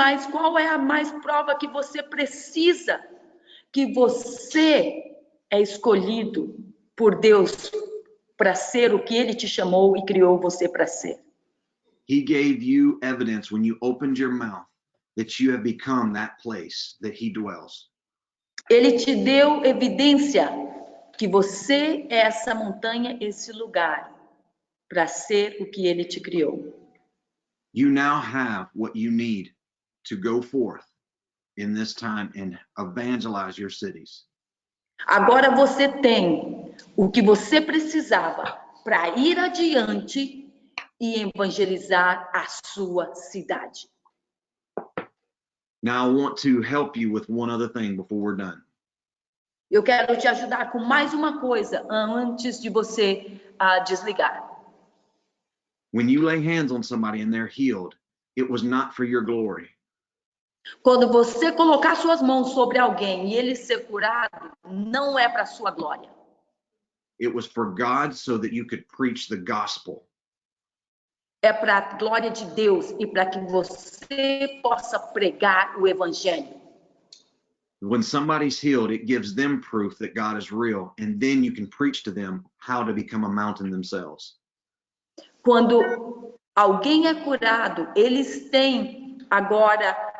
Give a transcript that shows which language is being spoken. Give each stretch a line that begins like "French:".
Portuguese: Qual é a mais prova que você precisa? Que você é escolhido por Deus para ser o que Ele te chamou e criou você para ser.
English: He gave you evidence when you opened your mouth that you have become that place that He dwells.
Portuguese: Ele te deu evidência que você é essa montanha, esse lugar, para ser o que Ele te criou.
English: You now have what you need to go forth in this time and evangelize your cities.
Portuguese: Agora você tem o que você precisava para ir adiante e evangelizar a sua cidade.
English: Now I want to help you with one other thing before we're done.
Portuguese: Eu quero te ajudar com mais uma coisa antes de você desligar.
English: When you lay hands on somebody and they're healed, it was not for your glory.
Portuguese: Quando você colocar suas mãos sobre alguém e ele ser curado, não é para sua glória.
English: It was for God so that you could preach the gospel.
Portuguese: É para a glória de Deus e para que você possa pregar o evangelho.
English: When somebody's healed, it gives them proof that God is real, and then you can preach to them how to become a mountain themselves.
Portuguese: Quando alguém é curado, eles têm agora